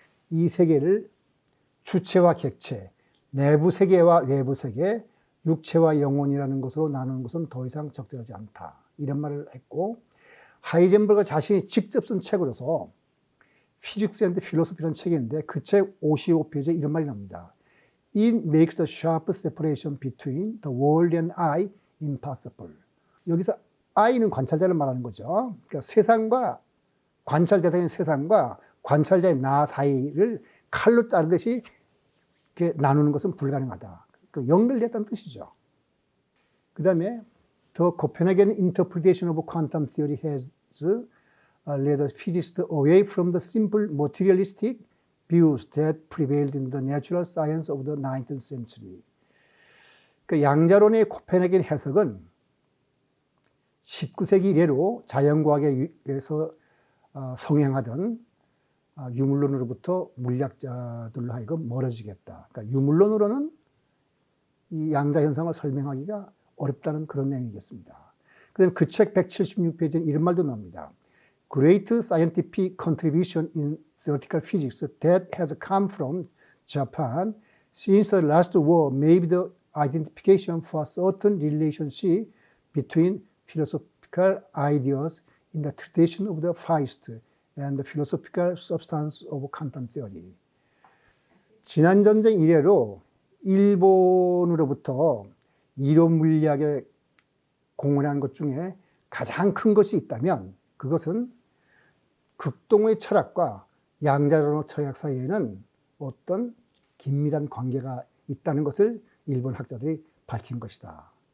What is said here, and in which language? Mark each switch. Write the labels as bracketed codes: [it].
[ko] 이 세계를 주체와 객체, 내부 세계와 외부 세계, 육체와 영혼이라는 것으로 나누는 것은 더 이상 적절하지 않다. 이런 말을 했고 하이젠버그 자신이 직접 쓴 책으로서 Physics and Philosophy라는 책이 있는데 그 책 55페이지에 이런 말이 나옵니다. [en] It makes the sharp separation between the world and I impossible. [ko] 여기서 I는 관찰자를 말하는 거죠. 그러니까 세상과 관찰 대상인 세상과 관찰자의 나 사이를 칼로 자르듯이 이렇게 나누는 것은 불가능하다. 연결됐다는 뜻이죠. 그 다음에 [en] The Copenhagen interpretation of quantum theory has led us physicists away from the simple materialistic views that prevailed in the natural science of the 19th century. [ko] 그 양자론의 코펜하겐 해석은 19세기 이래로 자연과학에서 성행하던 유물론으로부터 물리학자들로 하여금 멀어지겠다. 그러니까 유물론으로는 이 양자 현상을 설명하기가 어렵다는 그런 내용이겠습니다. 그다음에 그 책 176페이지에 이런 말도 나옵니다. [en] Great scientific contribution in theoretical physics that has come from Japan since the last war may be the identification for certain relationship between philosophical ideas in the tradition of the Feist and the philosophical substance of quantum theory. [ko] 지난 전쟁 이래로 일본으로부터 이론 물리학에 공헌한 것 중에 가장 큰 것이 있다면 그것은 극동의 철학과 양자론의 철학 사이에는 어떤 긴밀한 관계가 있다는 것을 일본 학자들이 밝힌 것이다.